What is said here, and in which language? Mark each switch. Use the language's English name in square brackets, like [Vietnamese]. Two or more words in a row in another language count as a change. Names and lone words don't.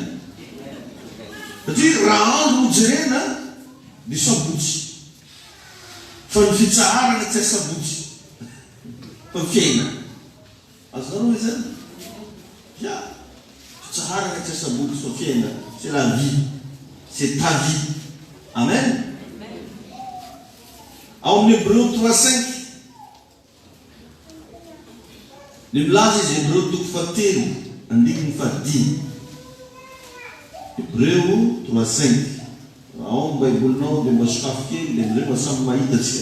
[Malagasy] Satria raha andro no jerena dia sabotsy. Fa ny fitsaharana tsy sabotsy fa fiainana. Azonareo hoe zany? Ya, fitsaharana tsy sabotsy fa fiainana. [French] C'est la vie. C'est ta vie. [Malagasy] Amen. Ao amin'ny Hébreu 3:5 ny milaza izy Hébreu 3:7-5. Hébreu 3:5. Ao amin'ny baibolinao dia mba sokafo kely dia amizay mba samy mahita tsika.